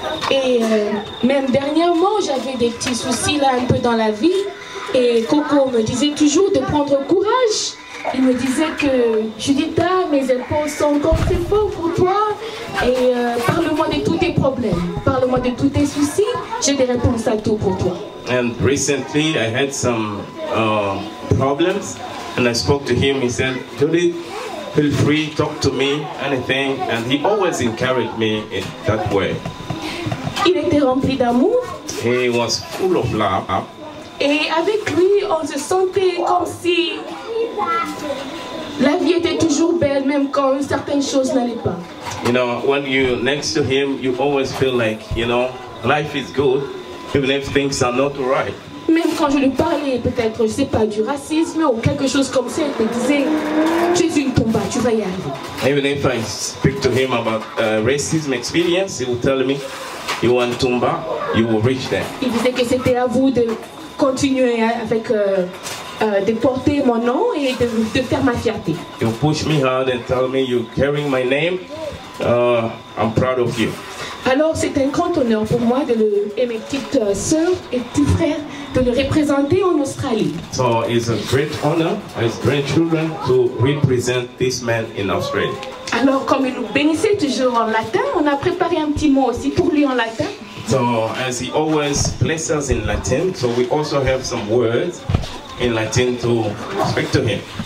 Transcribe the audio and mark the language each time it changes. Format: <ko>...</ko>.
<fr>Et même dernièrement, j'avais des petits soucis là un peu dans la vie. Et Coco me disait toujours de prendre courage. Il me disait que Juditha, mes épaules sont encore très fortes pour toi. Et parle-moi de tous tes problèmes. Parle-moi de tous tes soucis. J'ai des réponses à tout pour toi.</fr> <en>And recently I had some problems. And I spoke to him. He said, Judith, feel free, talk to me, anything. And he always encouraged me in that way.</en> <fr>Il était rempli d'amour.</fr> <en>He was full of love.</en> <fr>Et avec lui, on se sentait comme si la vie était toujours belle, même quand certaines choses n'allaient pas.</fr> <en>When you're next to him, you always feel like, life is good, even if things are not right.</en> <fr>Même quand je lui parlais, peut-être, je sais pas, du racisme ou quelque chose comme ça, il me disait, tu es une tomba, tu vas y arriver.</fr> <en>Even if I speak to him about racism experience, he will tell me, you want Tumba, you will reach there.</en> <fr>Il disait que c'était à vous de continuer avec, de porter mon nom et de faire ma fierté.</fr> <en>You push me hard and tell me you're carrying my name. I'm proud of you.</en> <fr>Alors c'est un grand honneur pour moi et mes petites sœurs et petits frères de le représenter en Australie.</fr> <en>So it's a great honor as grandchildren to represent this man in Australia.</en> <fr>Alors comme il nous bénissait toujours en latin, on a préparé un petit mot aussi pour lui en latin.</fr> <en>So as he always blesses us in Latin, so we also have some words in Latin to speak to him.</en>